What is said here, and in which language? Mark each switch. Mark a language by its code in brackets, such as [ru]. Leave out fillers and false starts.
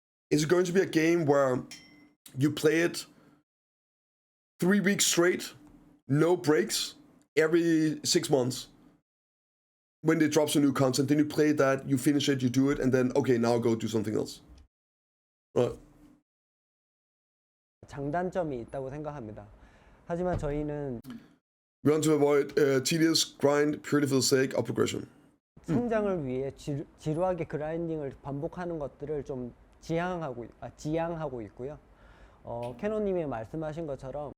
[en] Is it going to be a game where you play it 3 weeks straight, no breaks, every 6 months? When it drops a new content, then you play that, you finish it, you do it, and then, okay, now I'll go do something else. Right. [ko] 장단점이 있다고 생각합니다. 하지만 저희는 [en] We want to avoid tedious grind purely for the sake of progression. [ko] 성장을 위해 지루하게 그라인딩을 반복하는 것들을 좀 지양하고 있고요. 캐논님이 말씀하신 것처럼